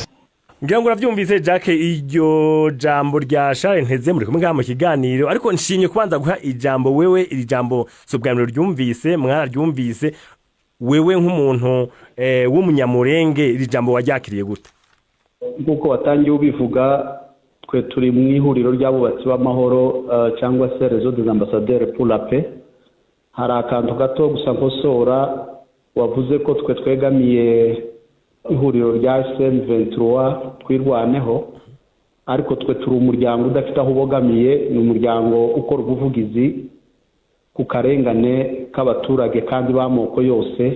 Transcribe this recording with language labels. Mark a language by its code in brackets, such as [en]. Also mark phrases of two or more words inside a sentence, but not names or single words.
[rw] Ngira ngo uravyumvise Jacques, iryo jambo rya Charles Nteze muri kumwe mu kiganiro, ariko nshimye kubanza guha ijambo wewe. Iri jambo sobwamiro ryumvise, mwararyumvise, wewe nk'umuntu w'umunyamurenge, iri jambo waryakiriye gute? Nkuko watangiye ubivuga, twe turi mu ihuriro ry'abubatsi b'amahoro cyangwa se [fr] réseau des ambassadeurs pour la paix. [rw] Hari akantu gato gusa nkosora, wavuze ko twe twegamiye ihuriro rya SM23 twirwaneho, ariko twe turi umuryango udafite aho ubogamiye, ni umuryango ukora ubuvugizi ku karengane k'abaturage kandi b'amoko yose.